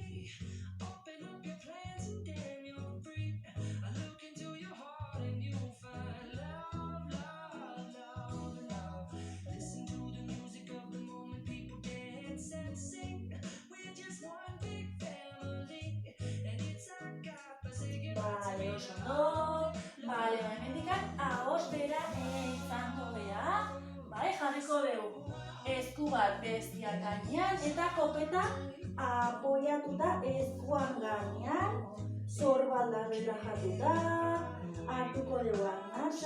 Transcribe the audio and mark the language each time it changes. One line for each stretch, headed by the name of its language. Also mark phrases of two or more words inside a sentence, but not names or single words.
English: Open up your plans and damn, you're free. I look into your heart and you'll find love. Listen to the music of the moment, people dance and sing. We're just one big family, and it's our God-forsaken.
Basque: Vale, oso ondo. Vale, hemendikan ahos bera izango bea. Bai, jarriko dugu. Esku bat bestia gainean eta kopeta apoiatuta eskuan gainean. Zorbalda relajatuta. Hartuko dugu arnasa.